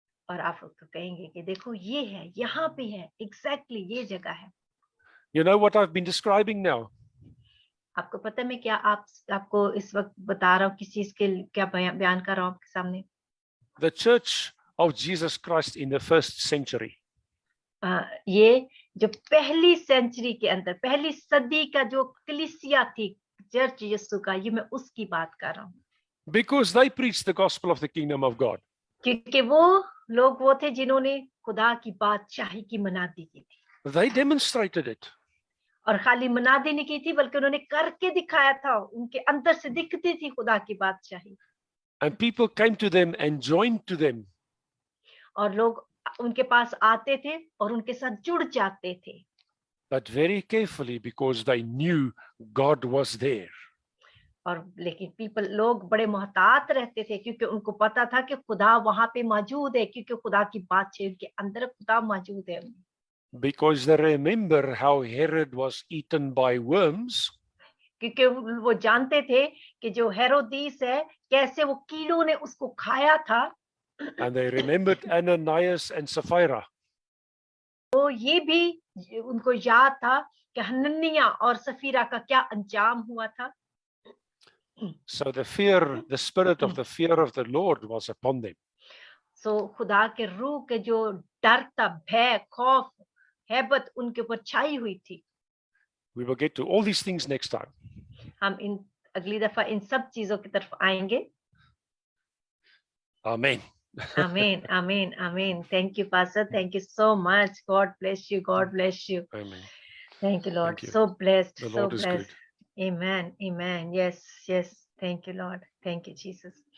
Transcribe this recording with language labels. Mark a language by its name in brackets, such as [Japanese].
[Hindi] और आप तो कहेंगे कि देखो ये है, यहाँ पे है, एग्जैक्टली ये जगह है। [English] You know what I've been describing now? [Hindi] आपको पता है मैं क्या आपको इस वक्त बता रहा हूँ, किस चीज के क्या बयान कर रहा हूँ आपके सामने। [English] The church of Jesus Christ in the first century. [Hindi] ये जो पहली सेंचुरी के अंदर, पहली सदी का जो कलीसिया थी, चर्च यीशु का, ये मैं उसकी बात कर रहा हूँ। [English] Because they preached the gospel of the kingdom of God. [Hindi] क्योंकि वो लोग वो थे जिन्होंने खुदा की बादशाही की मनादी की थी। [English] They demonstrated it. [Hindi] और खाली मनादी नहीं की थी, बल्कि उन्होंने करके दिखाया था, उनके अंदर से दिखती थी खुदा की बादशाही। [English] And people came to them and joined to them. [Hindi] और लोग उनके पास आते थे और उनके साथ जुड़ जाते थे। [English] But very carefully, because they knew God was there. [Hindi] और लेकिन लोग बड़े मोहतात रहते थे, क्योंकि उनको पता था कि खुदा वहां पे मौजूद है, क्योंकि खुदा की बादशाही उनके अंदर, खुदा मौजूद है। [English] Because they remember how Herod was eaten by worms. [Hindi] क्योंकि वो जानते थे कि जो हेरोदीस है, कैसे वो कीड़ों ने उसको खाया था। [English] And they remembered Ananias and Sapphira. [Hindi] तो ये भी उनको याद था कि हनन्याह और सफीरा का क्या अंजाम हुआ था। [English] So the spirit of the fear of the Lord was upon them. [Hindi] सो खुदा के रूह के जो डर था, भय, खौफ, हैबत उनके ऊपर छाई हुई थी। [English] We will get to all these things next time. [Hindi] हम अगली दफा इन सब चीजों की तरफ आएंगे। [English] Amen. Amen, amen, amen. Thank you, Pastor. Thank you so much. God bless you. God bless you. Amen. Thank you, Lord. Thank you. So blessed. The So Lord is blessed. good. Amen. Amen. Yes. Yes. Thank you, Lord. Thank you, Jesus.